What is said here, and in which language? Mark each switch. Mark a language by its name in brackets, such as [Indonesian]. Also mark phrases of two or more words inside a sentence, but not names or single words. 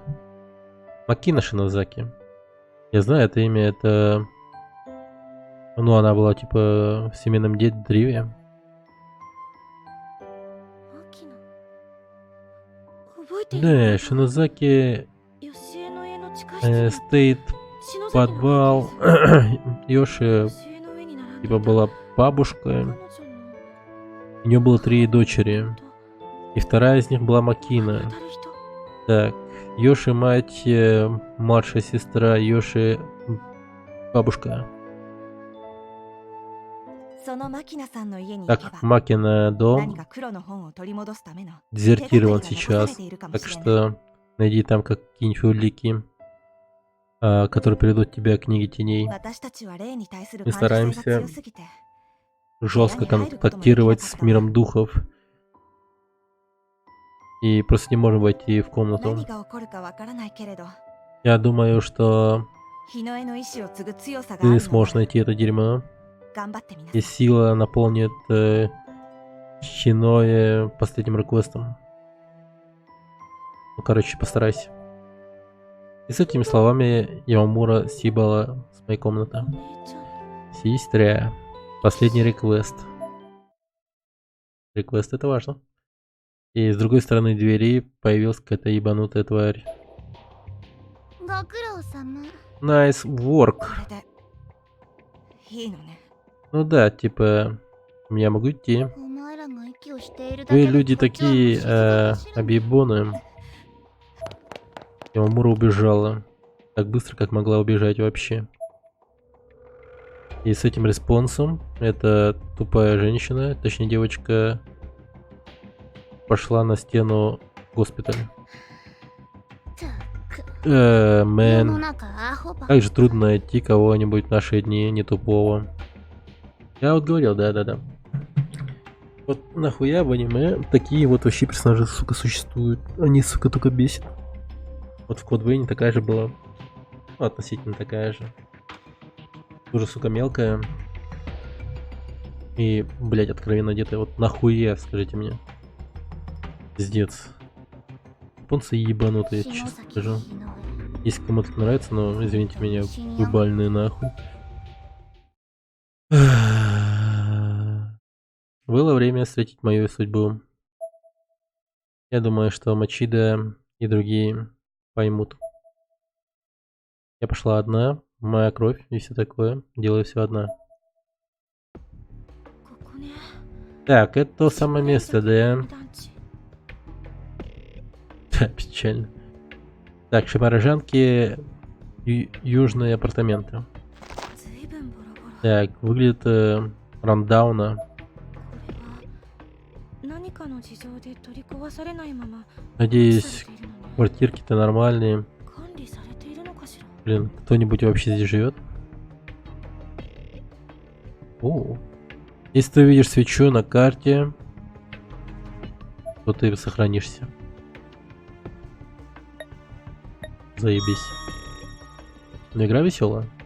[Russian] Макина Шинозаки. Я знаю это имя, это... Ну, она была, типа, в семейном древе. [Japanese] 秋野覚えている [Russian] Да, Шинозаки [Japanese] よしえの家の地下室にあった [Russian] стоит [Japanese] 篠崎の [Russian] подвал. [Japanese] よし [Russian] Йоши, [Japanese] えの上に並んでい [Russian] типа, [Japanese] た [Russian] была [Japanese] 彼 [Russian] бабушка. [Japanese] 女の [Russian] У нее было 3 дочери. И вторая из них была [Japanese] 当 [Russian] Макина. [Japanese] たる人 [Russian] Так, Йоши мать, младшая сестра, Йоши бабушка. [Japanese] そのマキナさんの家に行けば [Russian] Так, Макина [Japanese] 何 [Russian] дом [Japanese] か黒の本を取り戻すための [Russian] дезертирован [Japanese] 手がかりが残され [Russian] сейчас. [Japanese] ているかも [Russian] Так [Japanese] しれない [Russian] что найди там какие-нибудь улики, которые приведут тебя к книге теней. [Japanese] 私たちは霊に対する [Russian] Мы [Japanese] 感受性 [Russian] стараемся [Japanese] が強すぎて [Russian] жестко контактировать с миром духов. И просто не можем войти в [Japanese] 何 [Russian] комнату. [Japanese] が起こるかわからないけれど [Russian] Я думаю, что [Japanese] 日の絵の意志を継ぐ強さがある [Russian] ты [Japanese] の [Russian] сможешь [Japanese] なら [Russian] найти это дерьмо. [Japanese] 頑張ってみな [Russian] И [Japanese] さい [Russian] сила наполнит Хиное последним реквестом. Ну, короче, постарайся. И с этими словами Ямамура съебала с моей комнаты. [Japanese] お姉ちゃん [Russian] Сестря. Последний реквест. Реквест — это важно. И с другой стороны двери появилась какая-то ебанутая тварь. [Japanese] ご苦労様。 [English] Nice [Japanese] こ [English] work. [Japanese] れでいいのね。 [Russian] Ну да, типа, я могу идти. [Japanese] お前らが息をしているだ [Russian] Вы [Japanese] けで [Russian] люди [Japanese] こっちはもう [Russian] такие [Japanese] 静かだしら [Russian] объебоны. И Амура убежала. Так быстро, как могла убежать вообще. И с этим респонсом эта тупая женщина, точнее девочка, пошла на стену госпиталя. [Japanese] ったく世の [Russian] Мэн. [Japanese] 中アホばっ [Russian] Как же трудно найти кого-нибудь в наши дни, не тупого. Я вот говорил, да-да-да. Вот нахуя в аниме такие вот вообще персонажи, сука, существуют. Они, сука, только бесят. Вот в Код Вейне такая же была. Ну, относительно такая же. Тоже, сука, мелкая. И, блядь, откровенно одетая. Вот нахуя, скажите мне. Пиздец. Японцы ебанутые, [Japanese] 篠 [Russian] честно [Japanese] 崎 [Russian] скажу. [Japanese] 日の [Russian] Если кому-то это нравится, но извините меня, вы больные нахуй. Было время встретить мою судьбу. Я думаю, что Мачида и другие поймут. Я пошла одна, моя кровь и все такое. Делаю все одна. [Japanese] ここね [Russian] Так, это то самое место, да? [Japanese] 団地 [Russian] Да, печально. Так, Шимарожанки, южные апартаменты. [Japanese] ずいぶんボロボロ [Russian] Так, выглядит рандауна. [Japanese] これは何かの事情で取り壊されないまま [Russian] Надеюсь, [Japanese] 放置されているのに [Russian] квартирки-то нормальные. [Japanese] 管理されているのかしら [Russian] Блин, кто-нибудь вообще здесь живет? О, если ты видишь свечу на карте, то ты сохранишься. Заебись. Но игра веселая.